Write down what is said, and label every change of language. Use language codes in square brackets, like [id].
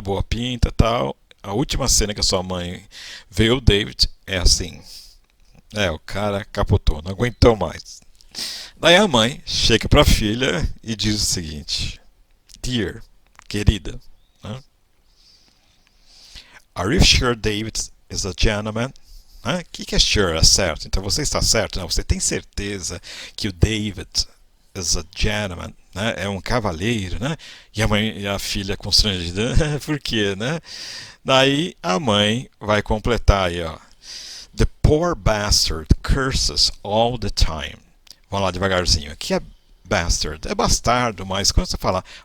[pt] Boa pinta e tal. A última cena que a sua mãe vê o David é assim. O cara capotou, não aguentou mais. Daí a mãe chega para a filha e diz o seguinte: Dear, querida, né? [en] Are you sure David is a gentleman? [pt] O que é sure? É certo. Então você está certo? Não, você tem certeza que o David [en] is a gentleman? [pt] Né? É um cavalheiro, né? E a mãe e a filha constrangida, por quê, né? Daí a mãe vai completar aí, ó. [en] The poor bastard curses all the time. [pt] Vamos lá devagarzinho. O que é bastard? É bastardo, mas quando você fala